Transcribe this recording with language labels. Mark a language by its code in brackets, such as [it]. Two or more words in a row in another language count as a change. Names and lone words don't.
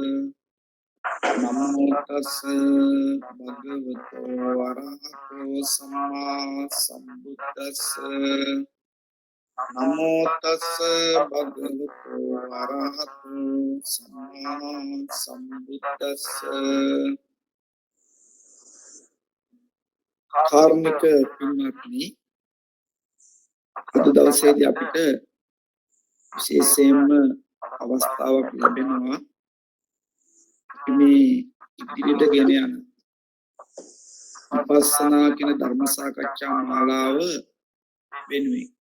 [pi] नमो तस् भगवतो अरहतो सम्मा सम्बुद्दस्स नमो तस् भगवतो अरहतो सम्मा सम्बुद्दस्स [si] කාර්මික පින්වත්නි අද දවසේදී අපිට විශේෂයෙන්ම අවස්ථාවක් ලැබෙනවා මේ ඉදිරියට ගෙන යන විපස්සනා කියන ධර්ම සාකච්ඡා මාලාව වෙනුවෙන්